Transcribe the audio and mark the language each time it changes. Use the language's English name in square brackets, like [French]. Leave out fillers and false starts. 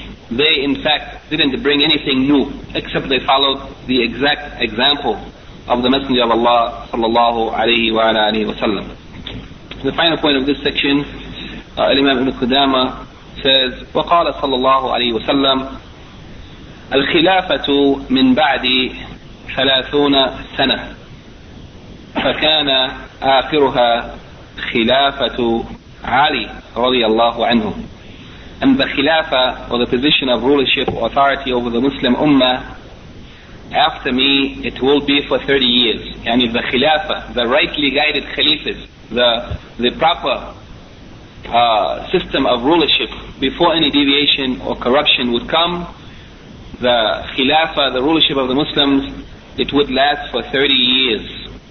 [English] They in fact didn't bring anything new, except they followed the exact example of the Messenger of Allah sallallahu alayhi wa alayhi wa sallam. The final point of this section, Imam Ibn Qudamah says, [Arabic] وَقَالَ صَلَّى اللَّهُ عَلَيْهِ وَسَلَّمُ الخلافة من بعد 30 سنة، فكان آخرها خلافة علي رضي الله عنه. [English] And the khilafa, or the position of rulership or authority over the Muslim ummah, after me, it will be for 30 years. Yani the khilafa, the rightly guided khalifas, the proper system of rulership before any deviation or corruption would come, the khilafa, the rulership of the Muslims, it would last for 30 years.